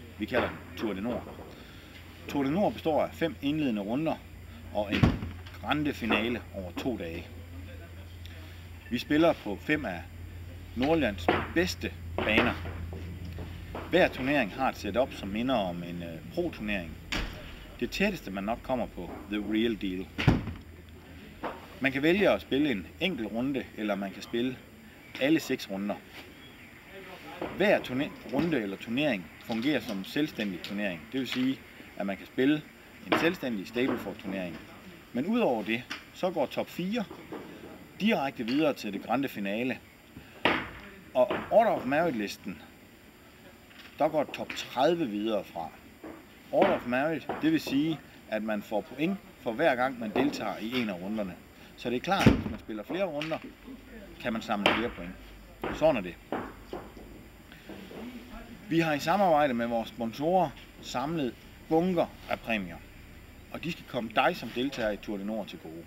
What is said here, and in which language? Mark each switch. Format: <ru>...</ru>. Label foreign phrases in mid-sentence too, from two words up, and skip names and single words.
<da>Vi kalder den Tour de Nord. Tour de Nord består af 5 indledende runder og en grande finale over 2 dage. Vi spiller på 5 af Nordjyllands bedste baner. Hver turnering har et setup, som minder om en pro-turnering. Det tætteste man nok kommer på</da> <en>the real deal.</en> <da>Man kan vælge at spille en enkelt runde, eller man kan spille alle 6 runder. Hver runde eller turnering fungerer som selvstændig turnering. Det vil sige, at man kan spille en selvstændig Stableford turnering. Men udover det, så går top 4 direkte videre til det grande finale. Og Order of Merit-listen, der går top 30 videre fra. Order of Merit, det vil sige, at man får point for hver gang man deltager i en af runderne. Så det er klart, at hvis man spiller flere runder, kan man samle flere point. Sådan er det. Vi har i samarbejde med vores sponsorer samlet bunker af præmier, og de skal komme dig som deltager i Tour de Nord til gode.</da>